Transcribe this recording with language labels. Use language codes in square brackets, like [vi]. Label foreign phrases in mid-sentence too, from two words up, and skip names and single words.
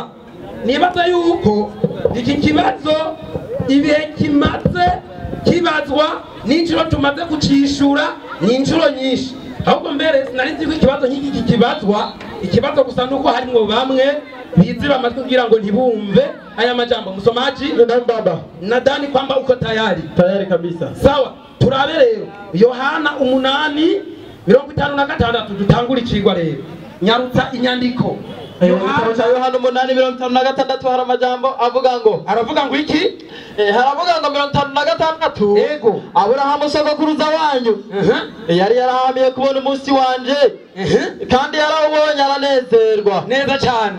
[rn] Nibaza yuko iki kibazo ibihe kimaze kibazwa n'inshuro tumaze kucishura n'inshuro nyinshi, ahubwo mbere sinarinzi ko ikibazo nk'iki kibazwa, ikibazo gusa nuko harimo bamwe bizi bamaze kugira ngo ntibumve aya majambo. [sw] Musomaji baba nadani kwamba uko tayari kabisa. Sawa, [rn] turabe rero Yohana 8:56 dutangura icigwa rero. Nyarutsa inyandiko. Yohana 8:56 hari amajambo aravuga ngo iki? Haravuga ngo 56. Yego. Aburahamu sogokuruza wanyu yari yarahamiye kubona umunsi wanje kandi yarawubonye aranezerwa neza cyane.